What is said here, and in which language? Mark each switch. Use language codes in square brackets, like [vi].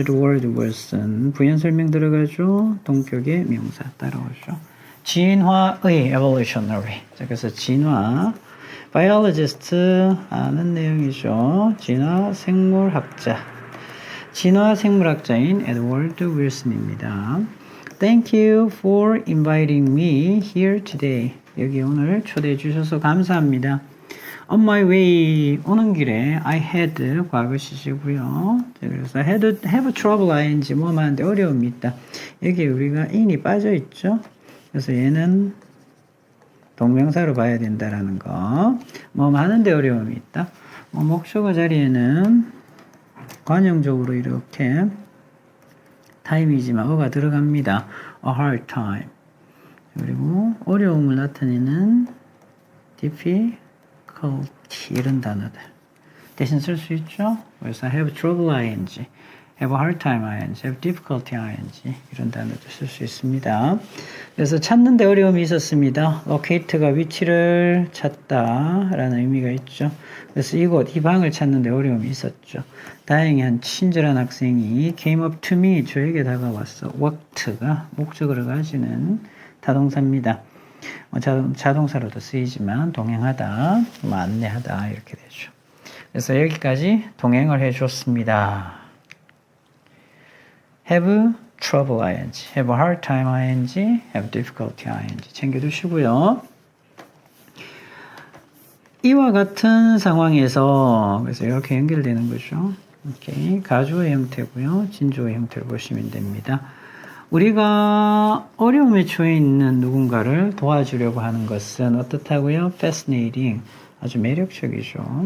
[ko] Edward Wilson 부연 설명 들어가죠. 동격의 명사 따라오죠. 진화의 evolutionary 자, 그래서 진화 biologist 아는 내용이죠. 진화 생물학자 진화 생물학자인 에드워드 윌슨입니다. [en] Thank you for inviting me here today. [ko] 여기 오늘 초대해 주셔서 감사합니다. [en] On my way [ko] 오는 길에 [en] I had [ko] 과거 시제고요. 그래서 have trouble ing 뭐뭐 하는데 어려움이 있다. 여기 우리가 in이 빠져 있죠. 그래서 얘는 동명사로 봐야 된다라는 거. 뭐 하는데 어려움이 있다. 목적어 자리에는 관용적으로 이렇게 타임이지만 어가 들어갑니다. [en] A hard time. [ko] 그리고 어려움을 나타내는 difficulty 이런 단어들 대신 쓸 수 있죠. [en] 그래서 have trouble ing, have a hard time ing, have difficulty ing [ko] 이런 단어도 쓸 수 있습니다. 그래서 찾는데 어려움이 있었습니다. locate가 위치를 찾다라는 의미가 있죠. 그래서 이곳, 이 방을 찾는데 어려움이 있었죠. 다행히 한 친절한 학생이 [en] came up to me, [ko] 저에게 다가왔어. walked가 목적어를 가지는 타동사입니다. 자동사로도 쓰이지만 동행하다, 안내하다 이렇게 되죠. 그래서 여기까지 동행을 해줬습니다. [en] have trouble ing, have a hard time ing, have difficulty ing [ko] 챙겨두시고요. 이와 같은 상황에서 그래서 이렇게 연결되는 거죠. 오케이. 가주어의 형태고요. 진주어의 형태를 보시면 됩니다. 우리가 어려움에 처해 있는 누군가를 도와주려고 하는 것은 어떻다고요? fascinating. 아주 매력적이죠.